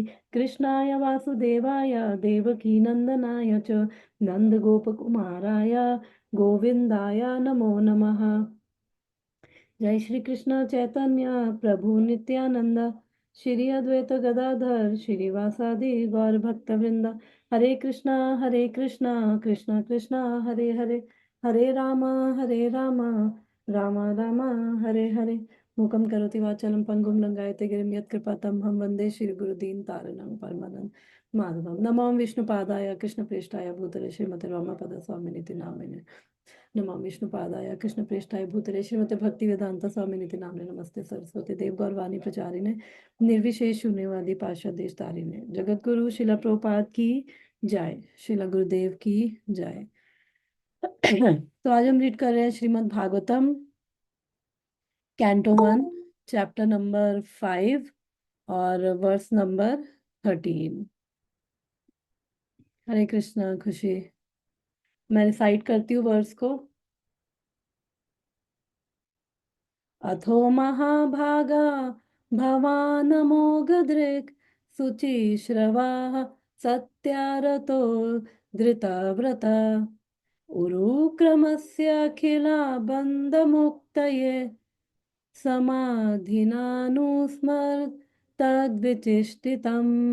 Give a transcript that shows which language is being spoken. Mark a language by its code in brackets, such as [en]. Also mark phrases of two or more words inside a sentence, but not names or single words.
[sa] कृष्णाय वासुदेवाय देवकी नंदनाय च नंदगोपकुमाराय गोविंदाय नमो नमः। जय श्री कृष्ण चैतन्य प्रभु नित्यानंद श्री अद्वैत गदाधर श्रीवासादि गौर भक्त वृंद। हरे कृष्णा कृष्ण कृष्ण हरे हरे, हरे राम राम राम हरे हरे। मूकं करोति वाचालं पंगुं लंघयते गिरिं यत्कृपातमहं वन्दे श्रीगुरुदीन तारणं परमानंद माधवं। नमो विष्णुपादाय कृष्णप्रेष्ठाय भूतले श्रीमते रामपद स्वामिनिति नामिने। नमो विष्णुपादाय कृष्णप्रेष्ठाय भूतले श्रीमते भक्तिवेदांत स्वामिनिति नामिने। नमस्ते सरस्वती देव गौरवाणी प्रचारिणे निर्विशेष शून्यवादी पार्षद देशतारिणे। [hi] जगत गुरु शिला प्रभुपाद की जय, शिला गुरुदेव की जय। तो आज हम रीड कर रहे हैं श्रीमद् भागवतम [en] canto 1 chapter number [hi] 5 और [en] verse number [hi] 13। हरे कृष्णा खुशी। मैं रिसाइट करती हूँ वर्स को। [sa] अथो महाभागा भवानमोघदृक् शुचिश्रवाः सत्यारतो धृतव्रता उरुक्रमस्याखिलाबन्धमुक्तये समाधिनानुस्मर्तद्विचिष्टितम्।